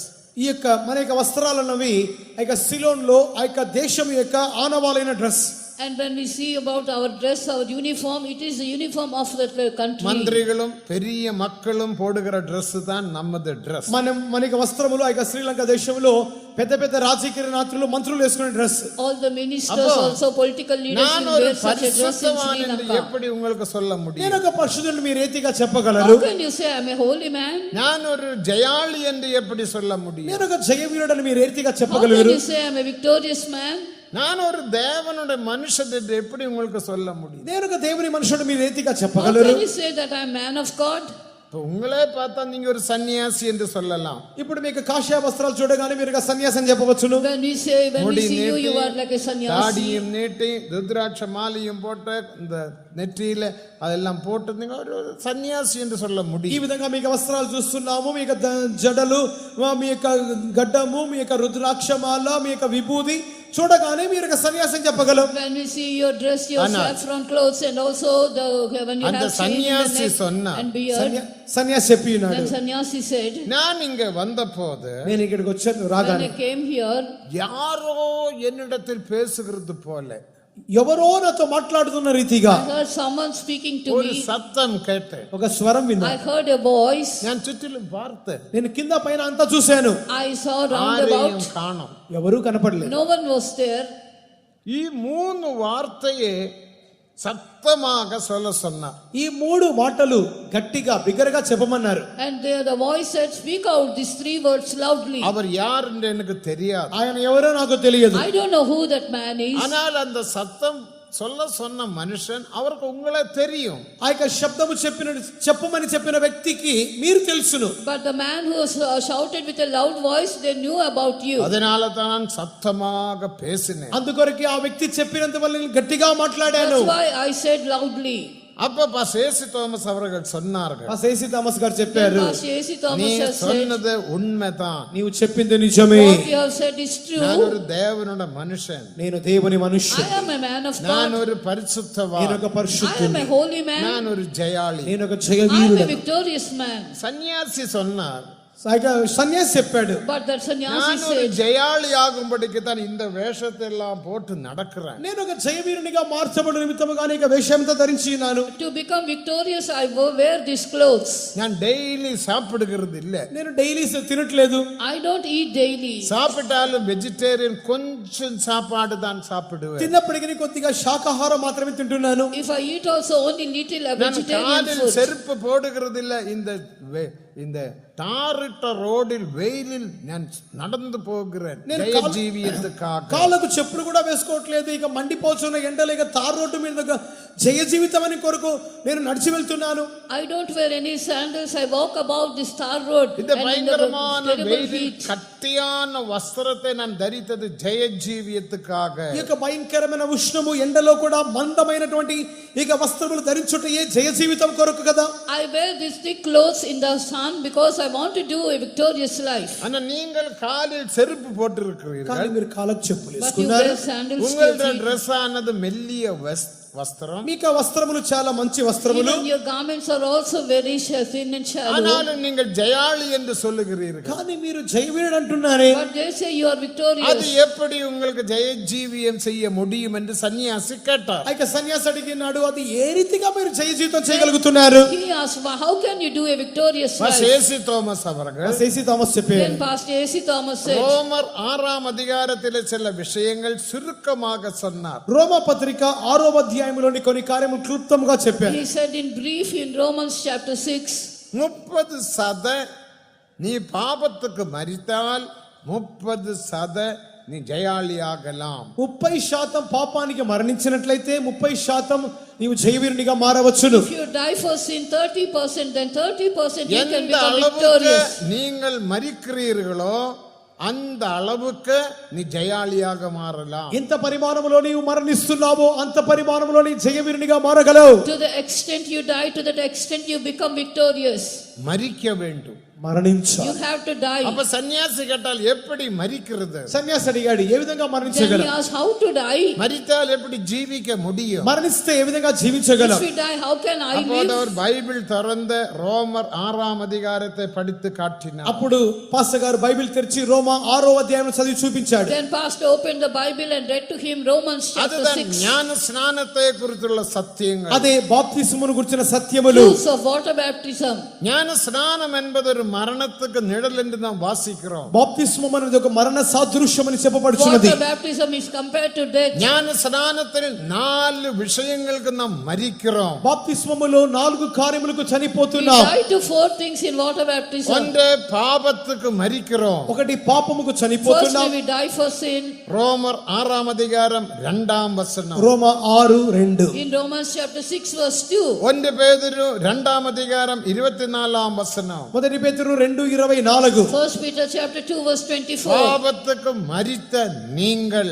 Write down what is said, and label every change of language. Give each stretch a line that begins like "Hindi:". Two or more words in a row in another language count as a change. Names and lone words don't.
Telugu: ఈ యొక్క మన యొక్క వస్త్రాలు అన్నవి ఆ యొక్క సిలోన్ లో ఆ యొక్క దేశం యొక్క ఆనవాలైన డ్రెస్.
English: And when we see about our dress, our uniform, it is the uniform of the country.
Tamil: மந்திரிகளும் பெரிய மக்களும் போடுகிற Dress தான் நமது Dress.
Telugu: మనకి వస్త్రములు ఆ శ్రీలంక దేశంలో పెద్ద పెద్ద రాజకీయ నాయకులు మంత్రులు వేసుకునే డ్రెస్.
English: All the ministers also political leaders
Tamil: நான்
English: will
Tamil: ஒரு
English: wear such a dress in
Tamil: பரிசுத்தவான்
English: Sri
Tamil: என்று
English: Lanka.
Tamil: எப்படி உங்களுக்கு சொல்ல முடியும்?
Telugu: నేను ఒక పరిశుద్ధుడిని మీరు రీతిగా చెప్పగలరు?
English: How can you say I am a holy man?
Tamil: நான் ஒரு ஜெயாளி என்று எப்படி சொல்ல முடியும்?
Telugu: నేను ఒక జయవీరుడని మీరు రీతిగా
English: How can
Telugu: చెప్పగలరు?
English: you say I am a victorious man?
Tamil: நான் ஒரு தேவனுடைய மனுஷன் என்று எப்படி உங்களுக்கு சொல்ல முடியும்?
Telugu: నేను ఒక దేవుని మనుషుడు మీరు రీతిగా
English: How
Telugu: చెప్పగలరు?
English: can you say that I am man of God?
Tamil: இப்போ உங்களே பார்த்தா நீங்க ஒரு சன்னியாசி என்று சொல்லலாம்.
Telugu: ఇప్పుడు మీకు కాషాయ వస్త్రాలు చూడగానే మీరు ఒక సన్యాసం చెప్పవచ్చును.
English: When we see you, you are like a sannyasi.
Tamil: தாடியும் நீட்டி ருத்ராட்ச மாலையும் போட்டு இந்த நெற்றியில அதெல்லாம் போட்டு நீங்க ஒரு சன்னியாசி என்று சொல்ல
Telugu: ఈ
Tamil: முடியும்.
Telugu: విధంగా మీకు వస్త్రాలు చూస్తున్నాము, మీ యొక్క జడలు, మీ యొక్క గడ్డము, మీ యొక్క రుద్రాక్షమాల, మీ యొక్క విభూది చూడగానే మీరు ఒక సన్యాసం చెప్పగలరు.
English: When we see your dress, your saffron clothes, and also when you
Tamil: அந்த
English: have chain in
Tamil: சன்னியாசி
English: the neck
Tamil: சொன்னா
English: and beard,
Telugu: సన్యాసి చెప్పి ఉన్నాడు.
English: then sannyasi said,
Tamil: நான் இங்க வந்தபோது
Telugu: నేను ఇక్కడికి వచ్చాను
English: when
Telugu: రాగానే
English: I came here,
Tamil: யாரோ என்னிடத்தில் பேசுகிறது போல
Telugu: ఎవరో నాతో మాట్లాడుతున్న రీతిగా
English: I heard someone speaking to
Tamil: ஒரு
English: me.
Tamil: சத்தம் கேட்டேன்.
Telugu: ఒక స్వరం
English: I
Telugu: విన్నాను.
English: heard a voice.
Tamil: நான் சுற்றிலும் பார்த்தேன்,
Telugu: నేను కింద పైన అంతా చూశాను,
English: I saw round
Tamil: ஆரையும்
English: about.
Tamil: காணோம்.
Telugu: ఎవరూ కనపడలేదు.
English: No one was there.
Tamil: ఈ மூணு வார்த்தையை சத்தமாக சொல்ல சொன்னார்.
Telugu: ఈ మూడు మాటలు గట్టిగా బిగ్గరగా చెప్పమన్నారు.
English: And there the voice said, speak out these three words loudly.
Tamil: அவர் யார் என்று எனக்கு தெரியாது,
Telugu: ఆయన ఎవరో నాకు తెలియదు.
English: I don't know who that man is.
Tamil: ஆனால் அந்த சத்தம் சொல்ல சொன்ன மனுஷன் அவருக்கு உங்களே தெரியும்.
Telugu: ఆ యొక్క శబ్దము చెప్పమని చెప్పిన వ్యక్తికి మీరు తెలుసును.
English: But the man who shouted with a loud voice, they knew about you.
Tamil: அதனால தான் சத்தமாக பேசினேன்.
Telugu: అందుకొరకు ఆ వ్యక్తి చెప్పినంత వల్ల నేను గట్టిగా మాట్లాడాను.
English: That's why I said loudly.
Tamil: அப்ப பாஸ்டர் தோமஸ் அவர்கள் சொன்னார்கள்,
Telugu: ఆ సేసి థామస్ గారు చెప్పారు,
English: Pastor A.C.
Tamil: நீ
English: Thomas has said,
Tamil: சொன்னது உண்மைதான்,
Telugu: నీవు చెప్పింది నిజమే.
English: what you have said is
Tamil: நான்
English: true.
Tamil: ஒரு தேவனுடைய மனுஷன்,
Telugu: నేను దేవుని
English: I
Telugu: మనుష్యుడు,
English: am a man of
Tamil: நான்
English: God.
Tamil: ஒரு
Telugu: నేను
Tamil: பரிசுத்தவான்,
Telugu: ఒక
English: I am
Telugu: పరిశుద్ధుని,
English: a holy man.
Tamil: நான் ஒரு ஜெயாளி.
Telugu: నేను ఒక
English: I am a
Telugu: జయవీరుడు.
English: victorious man.
Tamil: சன்னியாசி சொன்னார்,
Telugu: సన్యాసి చెప్పాడు,
English: But that sannyasi
Tamil: நான் ஒரு
English: said,
Tamil: ஜெயாளி ஆகும்படிக்கு தான் இந்த வேஷத்தை எல்லாம் போட்டு நடக்கிறேன்.
Telugu: నేను ఒక జయవీరునిగా మార్చబడిన నిమిత్తముగానే ఇక వేషంతో ధరించి ఉన్నాను.
English: to become victorious, I wear these clothes.
Tamil: நான் டெய்லி சாப்பிடுகிறது இல்ல,
Telugu: నేను డైలీ తినట్లేదు.
English: I don't eat daily.
Tamil: சாப்பிட்டாலும் வெஜிடேரியன் கொஞ்சம் சாப்பாடு தான் சாப்பிடுவேன்.
Telugu: తిన్నప్పటికీ కొద్దిగా శాకాహారం మాత్రమే తింటున్నాను.
English: If I eat also only little
Tamil: நான்
English: vegetarian
Tamil: காலில்
English: food.
Tamil: செருப்பு போடுகிறது இல்ல, இந்த தாரிட்ட ரோடில் வெயிலில் நான் நடந்து போகிறேன்
Telugu: నేను
Tamil: ஜெய ஜீவியத்துக்காக.
Telugu: కాళ్ళకు చెప్పులు కూడా వేసుకోవట్లేదు. ఇక మండిపోతున్న ఎండలు, ఇక తార్ రోడ్డు మీద జయ జీవితం అని కొరకు నేను నడిచి వెళ్తున్నాను.
English: I don't wear any sandals. I walk about this tar road.
Tamil: இந்த
English: And in the
Tamil: பயங்கரமான
English: terrible
Tamil: வெயிலில்
English: heat.
Tamil: கட்டியான வஸ்திரத்தை நான் தரித்தது ஜெய ஜீவியத்துக்காக.
Telugu: ఈ యొక్క భయంకరమైన ఉష్ణము ఎండలో కూడా మందమైనటువంటి ఇక వస్త్రములు ధరించుటయే జయ జీవితం కొరకు కదా.
English: I wear these thick clothes in the sun because I want to do a victorious life.
Tamil: ஆனா நீங்கள் காலில் செருப்பு போட்டு
Telugu: కానీ
Tamil: இருக்கிறீர்கள்,
Telugu: మీరు కాళ్ళకు చెప్పులు
English: But you
Telugu: వేసుకున్నారు.
English: wear sandals to your
Tamil: உங்களுடைய
English: feet.
Tamil: ட்ரெஸ் ஆனது மெல்லிய வஸ்திரம்,
Telugu: మీకు ఆ వస్త్రములు చాలా మంచి వస్త్రములు.
English: Even your garments are also very thin and shallow.
Tamil: ஆனாலும் நீங்கள் ஜெயாளி என்று சொல்லுகிறீர்கள்.
Telugu: కానీ మీరు జయవీరుడు అంటున్నారే.
English: But they say you are
Tamil: அது
English: victorious.
Tamil: எப்படி உங்களுக்கு ஜெய ஜீவியம் செய்ய முடியும் என்று సన్యాసి கேட்டார்.
Telugu: ఆ యొక్క సన్యాసి అడిగినాడు, అది ఏ రీతిగా మీరు జయ జీవితం చేయగలుగుతున్నారు?
English: He asked, "Well, how can you do a victorious life?"
Tamil: பாஸ்டர் தோமஸ்
Telugu: ఆ
Tamil: அவர்கள்
Telugu: సేసి థామస్ చెప్పారు,
English: Then Pastor A.C. Thomas said,
Tamil: ரோமர் 6ஆம் அதிகாரத்திலே சில விஷயங்கள் சுருக்கமாக சொன்னார்.
Telugu: రోమా పత్రిక 6వ అధ్యాయంలోని కొన్ని కార్యములు క్లుప్తంగా చెప్పారు.
English: he said in brief in Romans chapter 6,
Tamil: 30% நீ பாபத்துக்கு மரித்தால் 30% நீ ஜெயாளியாகலாம்.
Telugu: 30% పాపానికి మరణించినట్లయితే 30% నీవు జయవీరునిగా మారవచ్చును.
English: if you die for sin 30%, then 30% you can
Tamil: எந்த
English: become
Tamil: அளவுக்கு
English: victorious.
Tamil: நீங்கள் மரிக்கிறீர்களோ அந்த அளவுக்கு நீ ஜெயாளியாக மாறலாம்.
Telugu: ఎంత పరిమాణంలో నీవు మరణిస్తున్నావో అంత పరిమాణంలో నీ జయవీరునిగా మారగలవు.
English: To the extent you die, to that extent you become victorious.
Tamil: மரிக்க வேண்டும்.
Telugu: మరణించాలి.
English: You have to die.
Tamil: அப்ப சன்னியாசி கேட்டால் எப்படி மரிக்கிறது?
Telugu: సన్యాసి అడిగాడు ఏ విధంగా
English: Then he
Telugu: మరణించగలం?
English: asked, how to die?
Tamil: மரித்தால் எப்படி ஜீவிக்க முடியும்?
Telugu: మరణిస్తే ఏ విధంగా జీవించగలం?
English: If we die, how can I
Tamil: அப்போது
English: live?
Tamil: அவர் பைபிள் திறந்த ரோமர் 6ஆம் அதிகாரத்தை படித்து காட்டினார்.
Telugu: అప్పుడు పాస్టర్ గారు బైబిల్ తెరిచి రోమా 6వ అధ్యాయం చదివి చూపించాడు.
English: Then pastor opened the Bible and read to him Romans chapter
Tamil: அதுதான்
English: 6.
Tamil: ஞான ஸ்நானத்தை குறித்துள்ள சத்தியங்கள்.
Telugu: అదే బాప్తిస్మమును గురించిన సత్యములు.
English: Rules of water baptism.
Tamil: ஞான ஸ்நானம் என்பது ஒரு மரணத்துக்கு நிழல் என்று நாம் வாசிக்கிறோம்.
Telugu: బాప్తిస్మం అనేది ఒక మరణ సాదృశ్యం అని చెప్పబడుచున్నది.
English: Water baptism is compared to death.
Tamil: ஞான ஸ்நானத்தில் 4 விஷயங்களுக்கு நாம் மரிக்கிறோம்.
Telugu: బాప్తిస్మములో 4 కార్యములకు
English: We
Telugu: చనిపోతున్నాం.
English: die to 4 things in water baptism.
Tamil: ஒன்று பாவத்துக்கு மரிக்கிறோம்.
Telugu: ఒకటి పాపముకు చనిపోతున్నాం.
English: Firstly, we die for sin.
Tamil: ரோமர் 6ஆம் அதிகாரம் 2ஆம் வசனம்.
Telugu: రోమా 6:2.
English: In Romans chapter 6 verse 2.
Tamil: 1 பேதுரு 2ஆம் அதிகாரம் 24ஆம் வசனம்.
Telugu: మొదటి పేతురు 2:24.
English: 1 Peter chapter 2 verse 24.
Tamil: பாவத்துக்கு மரித்த நீங்கள்.